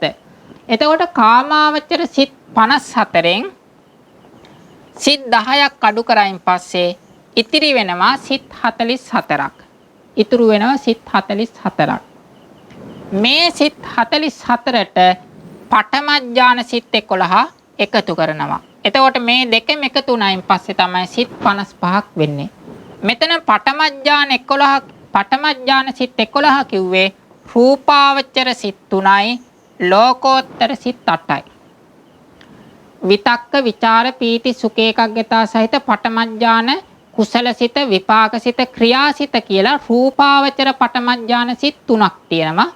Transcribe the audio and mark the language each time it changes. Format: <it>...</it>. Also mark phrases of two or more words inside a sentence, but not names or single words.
<si>එතකොට කාමාවචර සිත් 54න් සිත් 10ක් අඩු කරයින් පස්සේ ඉතිරි වෙනවා සිත් 44ක්. ඉතුරු වෙනවා සිත් 44ක්. මේ සිත් 44ට පඨම ඥාන සිත් 11 එකතු කරනවා. එතකොට මේ දෙකම එකතු වුණායින් පස්සේ තමයි සිත් 55ක් වෙන්නේ. මෙතන පඨම ඥාන 11 පඨම ඥාන සිත් 11 කිව්වේ රූපාවචර සිත් 3යි ලෝකෝත්තර සිත් 8යි. විතක්ක විචාර පීති සුඛ ඒකග්ගතා සහිත පඨම ඥාන කුසල සිත විපාක සිත ක්‍රියා සිත කියලා රූපාවචර පඨම ඥාන සිත් 3ක් තියෙනවා.</si>